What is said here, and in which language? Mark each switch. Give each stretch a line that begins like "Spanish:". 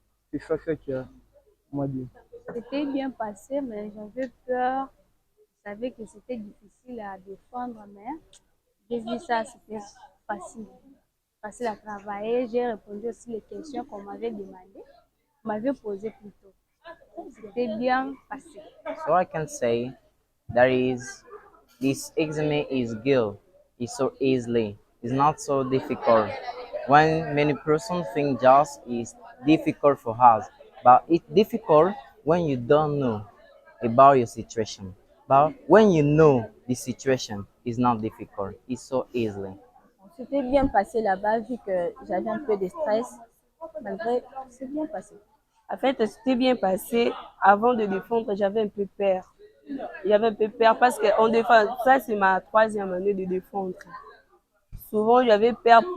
French: C'est ça ce qu'on m'a dit. C'était bien passé, mais j'avais peur. Je savais que c'était difficile à défendre, mais j'ai vu ça, c'était facile. Facile à travailler. J'ai répondu aussi les questions qu'on m'avait demandées. On m'avait posé plus tôt. C'était bien passé.
English: So I can say that this exam is good. It's so easily. It's not so difficult. When many persons think just is difficult for us, but it's difficult when you don't know about your situation. But when you know the situation, it's not difficult. It's so easily.
French: C'était bien passé là-bas vu que j'avais un peu de stress. Malgré, c'est bien passé. En fait, c'était bien passé. Avant de défendre, j'avais un peu peur. J'avais un peu peur parce que on défend. Ça, c'est ma 3e année de défendre. Souvent, j'avais peur.